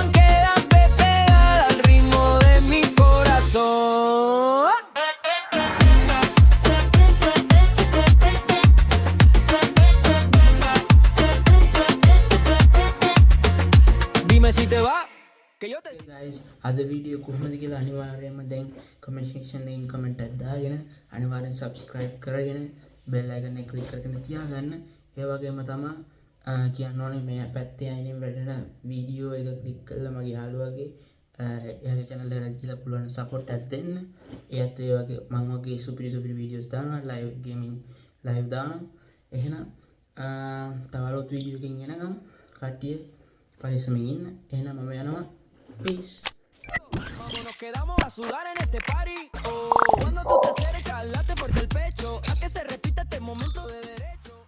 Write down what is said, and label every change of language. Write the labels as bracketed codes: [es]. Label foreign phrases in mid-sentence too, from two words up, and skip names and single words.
[es] Quédate pegada al ritmo de mi corazón. Dime si te va, que yo te... [si] guys, අද වීඩියෝ කොහොමද කියලා අනිවාර්යයෙන්ම දැන් [en] comment section [si] එකෙන් කමෙන්ට් එකක් දාගෙන අනිවාර්යෙන් subscribe කරගෙන [en] bell icon [si] එක click කරගෙන තියාගන්න. ඒ වගේම තමයි කියන්න ඕනේ මේ පැත්තේ අයිනින් වැඩෙන වීඩියෝ එක click කරලා මගේ යාළුවාගේ එයාගේ channel එකට ගිහලා පුළුවන් support එකක් දෙන්න. එයාත් ඒ වගේ මම වගේ සුපිරි වීඩියෝස් දානවා, [en] live gaming live [si] දානවා. එහෙනම් තව අලුත් වීඩියෝ එකකින් එනකම් කට්ටිය පරිස්සමින් ඉන්න. එහෙනම් මම යනවා. Peace. [es] Vamos, nos quedamos a sudar en este party. Oh, cuando tú te acercas, late fuerte el pecho. A que se repita este momento de derecho.